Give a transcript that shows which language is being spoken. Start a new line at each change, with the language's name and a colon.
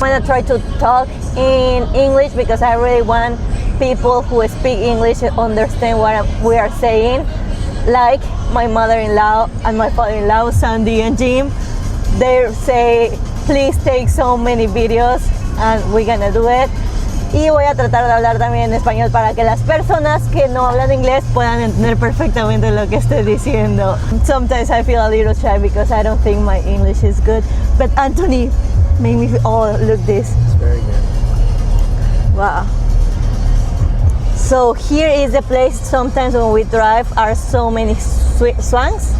English: I'm gonna try to talk in English because I really want people who speak English to understand what we are saying. Like my mother-in-law and my father-in-law, Sandy and Jim. They say, please take so many videos, and we're gonna do it.
Spanish: Y voy a tratar de hablar también en español para que las personas que no hablan inglés puedan entender perfectamente lo que estoy diciendo.
English: Sometimes I feel a little shy because I don't think my English is good. But Anthony made me feel, oh, look this. It's very good. Wow. So here is the place. Sometimes when we drive are so many swans.